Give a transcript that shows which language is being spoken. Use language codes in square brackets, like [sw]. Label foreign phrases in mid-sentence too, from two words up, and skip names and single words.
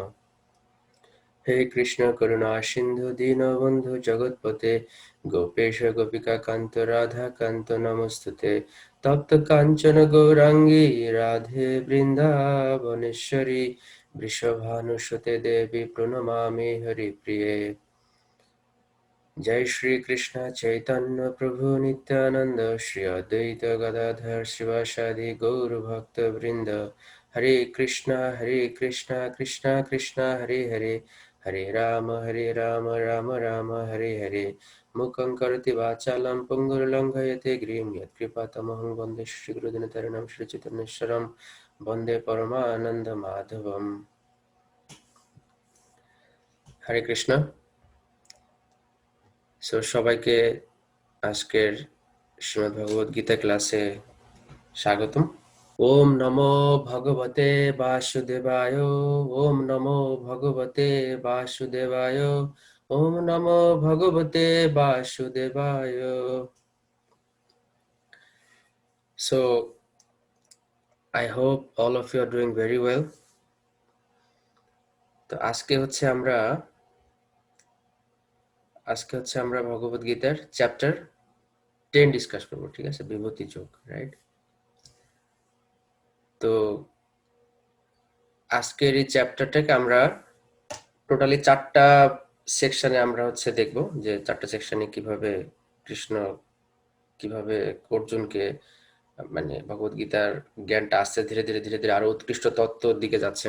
[sa] हे कृष्ण करुणा सिंधु दीनबंधु जगतपते गोपेश गोपिका कांत राधा कांत नमस्तुते तप्त कांचन गौरांगी राधे वृंदावनेश्वरी वृषभानुसुते देवी प्रणमामि हरिप्रिये। जय श्री कृष्ण चैतन्य प्रभु नित्यानंद श्री अद्वैत गदाधर शिवासादि गौर भक्त वृंद। हरे कृष्णा कृष्णा कृष्णा हरे हरे हरे राम राम राम हरे हरे। मुखं करोति वाचालं पुंगुर्लंघयते गिरिं यत्कृपातमहं वन्दे श्रीगुरुदिनतरणं श्रीचैतन्येश्वरं वन्दे परमानंद माधवम। हरे कृष्ण। [bn] সবাইকে আজকের শ্রীমদ্ ভগবদ গীতা ক্লাসে স্বাগতম। [sa] ওম নমো ভগবতে বাসুদেবায়। ওম নমো ভগবতে বাসুদেবায়। ওম নমো ভগবতে বাসুদেবায়। [en] So I hope all of you are doing very well. [bn] তো আজকে হচ্ছে আমরা ভগবদ গীতার [en] chapter 10 discuss [bn] করব, ঠিক আছে? বিভূতি যোগ, রাইট? তো আজকের এই চ্যাপ্টারটাকে আমরা টোটালি 4টা সেকশনে আমরা হচ্ছে দেখব, যে 4টা সেকশনে কিভাবে কৃষ্ণ কিভাবে অর্জুনকে মানে ভগবদ গীতার জ্ঞানটা আসছে ধীরে ধীরে ধীরে ধীরে আরো উৎকৃষ্ট তত্ত্বর দিকে যাচ্ছেন।